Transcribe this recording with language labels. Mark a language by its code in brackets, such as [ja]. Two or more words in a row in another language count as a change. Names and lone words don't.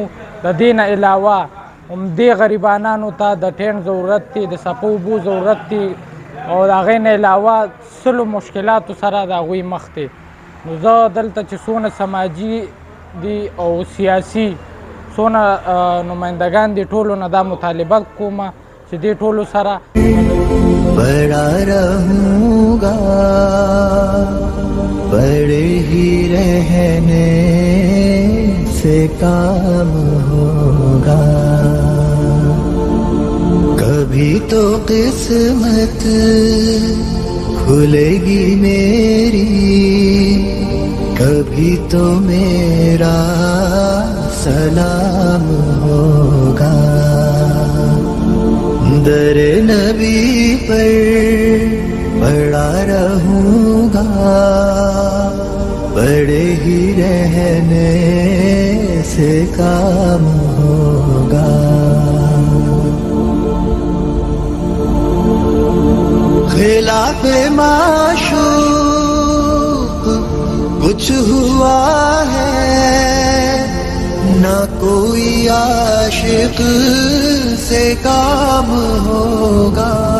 [ps] د دې نه علاوه همدې غریبانانو ته د ټین ضرورت دی، د څپو اوبو ضرورت دی او د هغې نه علاوه سلو مشکلاتو سره د هغوی مخ دی. نو زه دلته چې څونه سماجي دي او سیاسي څونه نمایندګان دي ټولو نه دا مطالبه کومه چې دې ټولو سره [ur] پڑا رہوں گا، پڑے ہی رہنے سے کام ہوگا. کبھی تو قسمت کھلے گی میری، کبھی تو میرا سلام ہوگا. در نبی پر پڑا رہوں گا، پڑے ہی رہنے سے کام ہوگا. خلاف معشوق کچھ ہوا ہے، نہ کوئی عاشق سے کام ہوگا.